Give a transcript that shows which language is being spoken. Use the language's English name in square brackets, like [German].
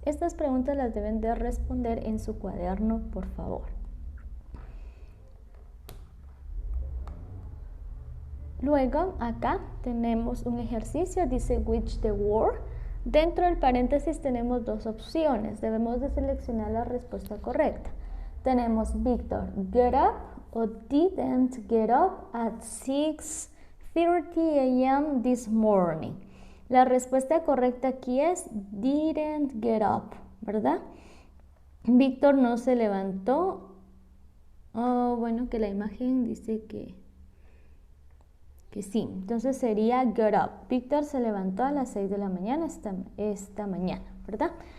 [Spanish] Estas preguntas las deben de responder en su cuaderno, por favor. Luego acá tenemos un ejercicio, dice [English] which the word. [Spanish] Dentro del paréntesis tenemos dos opciones, debemos de seleccionar la respuesta correcta. Tenemos [English] Victor get up o didn't get up at 6:30 a.m. this morning. [Spanish] La respuesta correcta aquí es [English] didn't get up, [Spanish] ¿verdad? Victor no se levantó. Bueno, que la imagen dice que sí, entonces sería [English] get up. [Spanish] Víctor se levantó a las 6 de la mañana esta mañana, ¿verdad?